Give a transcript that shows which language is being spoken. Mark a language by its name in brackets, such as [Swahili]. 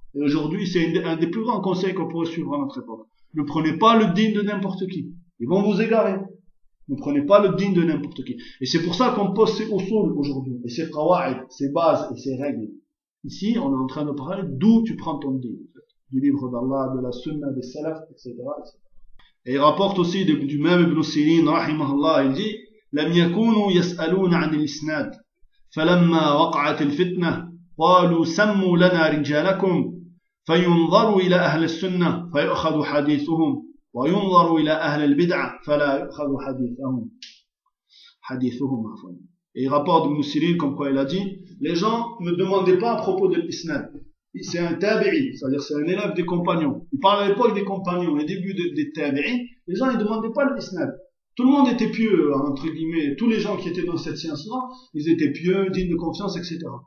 [French] Et aujourd'hui, c'est un des plus grands conseils qu'on pourrait suivre à notre époque. Ne prenez pas le din de n'importe qui. Ils vont vous égarer. Ne prenez pas le din de n'importe qui. Et c'est pour ça qu'on pose ces usul aujourd'hui. Et ces qawa'id, ces bases et ces règles. Ici, on est en train de parler d'où tu prends ton din. Du livre d'Allah, de la sunna, des salafs, etc. etc. Et il rapporte aussi du même Ibn Sirin, rahimahullah, il dit [Arabic] لم يكونوا يسألون عن الإسناد فلما وقعت الفتنة قالوا سموا لنا رجالكم فينظروا إلى أهل السنة فيأخذ حديثهم وينظروا إلى أهل البدعة فلا يأخذ حديثهم عفوا. [French] Et il rapporte Ibn Sirin comme quoi il a dit, les gens ne demandaient pas à propos de l'Isnad. C'est un tabi'i, c'est-à-dire c'est un élève des compagnons. Il parle à l'époque des compagnons, les débuts des tabi'i, les gens ne demandaient pas l'isnad. Tout le monde était pieux, entre guillemets, tous les gens qui étaient dans cette science-là, ils étaient pieux, dignes de confiance, etc.